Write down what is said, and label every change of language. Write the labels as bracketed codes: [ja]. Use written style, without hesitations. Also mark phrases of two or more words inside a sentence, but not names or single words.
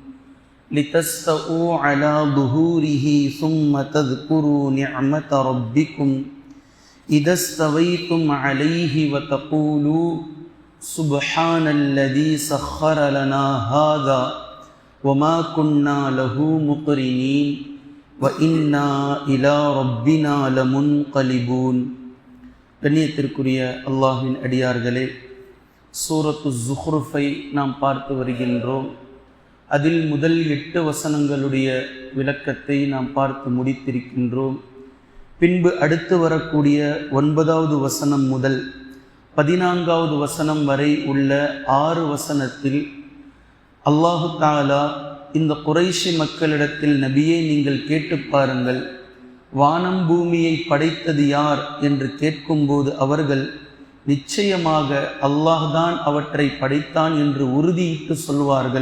[ar] لتستووا على ظهوره ثم تذكروا نعمة ربكم إذا استويتم عليه وتقولوا سبحان الذي سخر لنا هذا وما كنا له مقرنين وإنا إلى ربنا لمنقلبون. [ta] கண்ணியத்திற்குரிய அல்லாஹ்வின் அடியார்களே, சூரத்து ஸுஹ்ருஃபை நாம் பார்த்து வருகின்றோம். அதில் முதல் 8 வசனங்களுடைய விளக்கத்தை நாம் பார்த்து முடித்திருக்கின்றோம். பின்பு அடுத்து வரக்கூடிய 9வது வசனம் முதல் 14வது வசனம் வரை உள்ள 6 வசனத்தில் [ar] الله تعالى [ta] இந்த குறைஷி மக்களிடத்தில், நபியே நீங்கள் கேட்டு பாருங்கள், வானம் பூமியை படைத்தது யார் என்று கேட்கும்போது அவர்கள் நிச்சயமாக அல்லாஹ்தான் அவற்றை படைத்தான் என்று உறுதியிட்டு சொல்வார்கள்.